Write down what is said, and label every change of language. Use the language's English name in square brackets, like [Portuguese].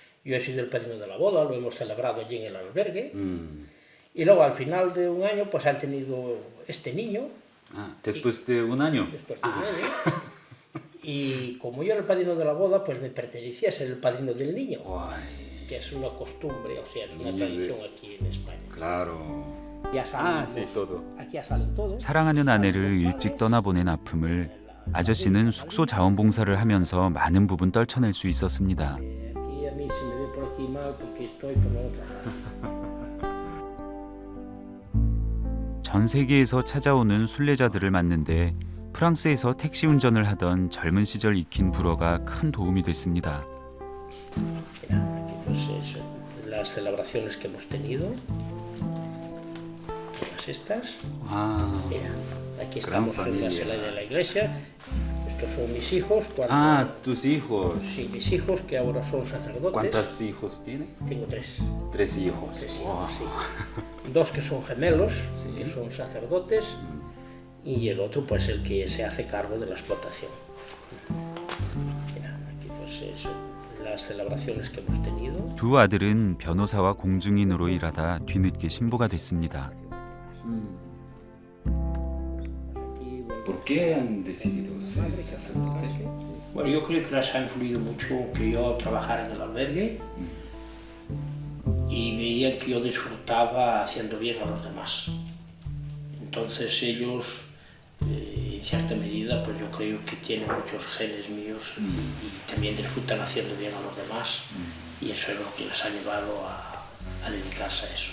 [Spanish] Yo he sido el padrino de la boda, lo hemos celebrado allí en el albergue. Y luego al final de un año pues han tenido este niño. Después de un año. Después de un año. Y como yo era el padrino de la boda, pues me pertenecía ser el padrino del niño. Que es una costumbre, o sea, es una tradición aquí en España. Claro. Ya salen, sí, todo. aquí ya salen todos. [Korean] 사랑하는 아내를 일찍 떠나보낸 아픔을 아저씨는 숙소 자원봉사를 하면서 많은 부분 떨쳐낼 수 있었습니다. [Spanish] Aquí a mí se me ve por aquí mal porque estoy por la otra. [Korean] 전 세계에서 찾아오는 순례자들을 맞는데 프랑스에서 택시 운전을 하던 젊은 시절 익힌 불어가 큰 도움이 됐습니다. [Spanish] Mira, aquí pues es las celebraciones que hemos tenido. Todas estas. Mira, aquí estamos en la sala de la iglesia. Estos son mis hijos. tus hijos. Sí, mis hijos que ahora son sacerdotes. ¿Cuántos hijos tienes? Tengo tres. 3 hijos. Tres hijos, sí. Dos que son gemelos, que son sacerdotes, y el otro pues el que se hace cargo de la explotación. Mira, aquí pues eso, las celebraciones que hemos tenido. [Korean] 두 아들은 변호사와 공증인으로 일하다 뒤늦게 신부가 됐습니다. [Spanish] ¿Por qué han decidido ser sacerdotes? Bueno, yo creo que les ha influido mucho que yo trabajara en el albergue y veían que yo disfrutaba haciendo bien a los demás. Entonces ellos, en cierta medida, pues yo creo que tienen muchos genes míos y también disfrutan haciendo bien a los demás y eso es lo que les ha llevado a dedicarse a eso.